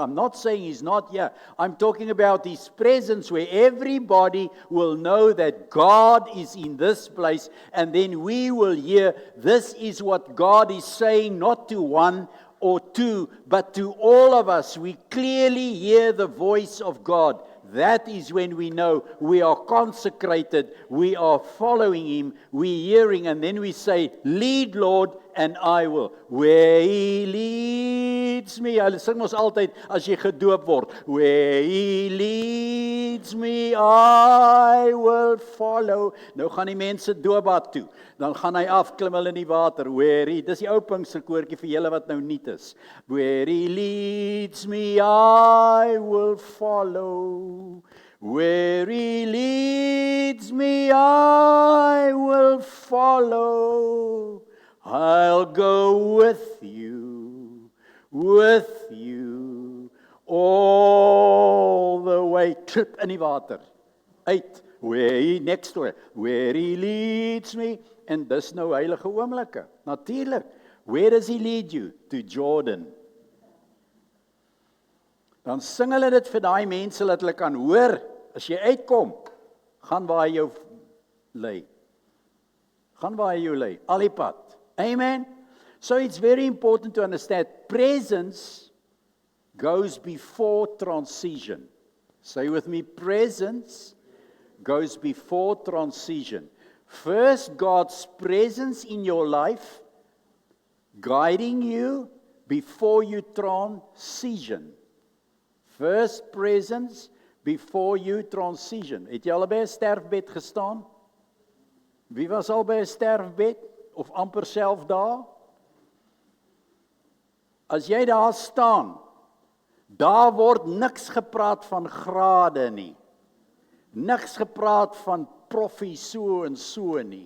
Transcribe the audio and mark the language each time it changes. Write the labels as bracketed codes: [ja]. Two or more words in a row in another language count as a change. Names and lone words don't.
[en] I'm not saying He's not here. I'm talking about His presence where everybody will know that God is in this place, and then we will hear, this is what God is saying, not to one or two, but to all of us. We clearly hear the voice of God. That is when we know we are consecrated, we are following Him, we're hearing, and then we say, lead Lord, and I will. Where He leads me. [af] Hulle sing ons altyd as jy gedoop word. [en] Where He leads me, I will follow. [af] Nou gaan die mense doopbad toe. Dan gaan hy af, klim hulle in die water. [en] Where He, [af] dis die ou Pinkster koortjie vir julle wat nou nuut is. [en] Where He leads me, I will follow. Where He leads me, I will follow. I'll go with you all the way. [af] Klip in die water. Uit, [en] next door, where He leads me. [af] En dis nou heilige oomblikke. Natuurlik. [en] Where does He lead you? To Jordan. [af] Dan sing hulle dit vir daai mense, dat hulle kan hoor, as jy uitkom, gaan waar hy jou lei. Gaan waar hy jou lei, al die pad. Amen. [en] So it's very important to understand presence goes before transition. Say with me, presence goes before transition. First, God's presence in your life, guiding you before you transition. First presence before you transition. [af] Het jy al by 'n sterfbed gestaan? Wie was al by 'n sterfbed? of amper self daar. As jy daar staan, daar word niks gepraat van grade nie. Niks gepraat van proffie so en so nie.